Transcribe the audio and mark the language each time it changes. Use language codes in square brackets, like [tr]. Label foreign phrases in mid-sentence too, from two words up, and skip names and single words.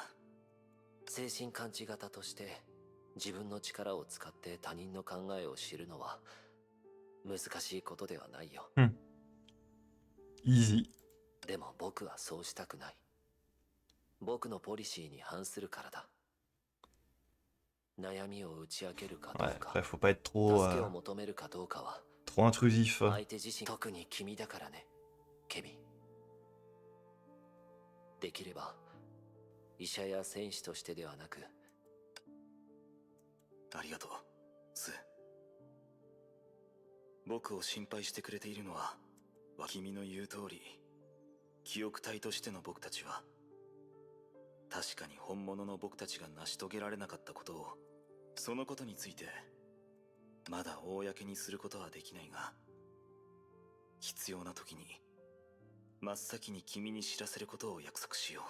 [ja] 精神感知型として自分の力を使って他人の考えを知るのは難しいことではないよ。 Easy. でも僕はそうしたくない。僕のポリシーに反するからだ。悩みを打ち明けるかど [fr] Ouais, [ja] うか、 [fr] après, faut pas être trop, [ja] 助けを求めるかどうかは [fr] trop intrusif. [ja] 相手自身、特に君だからね、ケビン。できれば医者や戦士としてではなく。ありがとう、スー。僕を心配してくれているのは、君の言う通り、記憶体としての僕たちは、確かに本物の僕たちが成し遂げられなかったことを、そのことについて、まだ公にすることはできないが、必要な時に、真っ先に君に知らせることを約束しよ